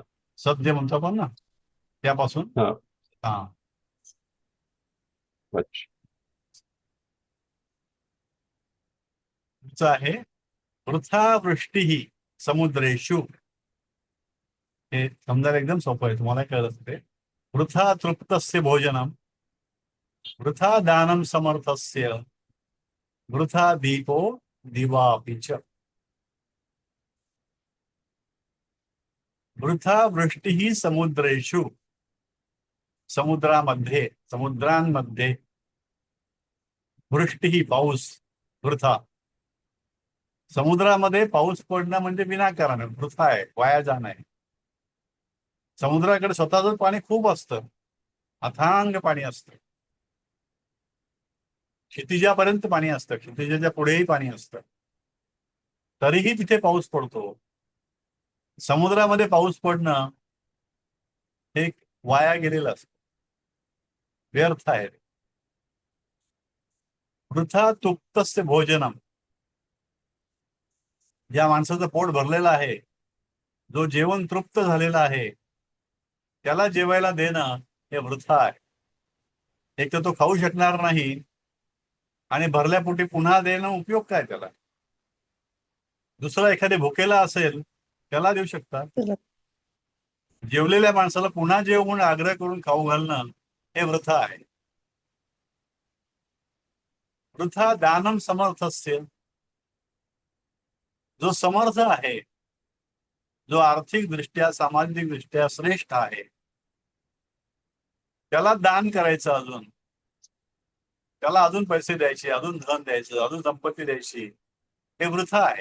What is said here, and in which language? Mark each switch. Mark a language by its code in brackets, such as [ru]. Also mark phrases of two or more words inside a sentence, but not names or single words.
[mr] सत जे म्हणतो आपण ना, त्यापासून हा हा. अच्छा. पुढचं आहे [sa] वृथा वृष्टी समुद्रेषु. [mr] हे समजायला एकदम सोपं आहे, तुम्हाला कळत ते. [sa] वृथा तृप्तस्य भोजनम, वृथा दानम समर्थस्य, वृथा दीपो दिवापि च. वृथा वृष्टी समुद्रेषु, [mr] समुद्रामध्ये, समुद्रांमध्ये, वृष्टी पाऊस, वृथा. समुद्रामध्ये पाऊस पडणं म्हणजे विनाकारण आहे, वृथा आहे, वाया जाणं आहे. समुद्राकडे स्वतःच पाणी खूप असतं, अथांग पाणी असतं, क्षितिजापर्यंत पाणी असतं, क्षितिजाच्या पुढेही पाणी असतं, तरीही तिथे पाऊस पडतो. समुद्रामध्ये पाऊस पडणं हे वाया गेलेलं असतं, व्यर्थ आहे. [sa] वृथा तुप्तस्य भोजनम, [mr] ज्या माणसाचं पोट भरलेलं आहे, जो जेवण तृप्त झालेला आहे, त्याला जेवायला देणं हे वृथा आहे. एक तर तो खाऊ शकणार नाही, आणि भरल्या पोटी पुन्हा देणं उपयोग काय त्याला? दुसरा एखादे भुकेला असेल त्याला देऊ शकतात. चला. जेवलेल्या माणसाला पुन्हा जेव म्हणून आग्रह करून खाऊ घालणं हे वृथा आहे. [sa] वृथा दानम समर्थस्य, [mr] जो समर्थ आहे, जो आर्थिक दृष्ट्या सामाजिक दृष्ट्या श्रेष्ठ आहे, त्याला दान करायचं, अजून त्याला अजून पैसे द्यायचे, अजून धन द्यायचं, अजून संपत्ती द्यायची, हे वृथा आहे.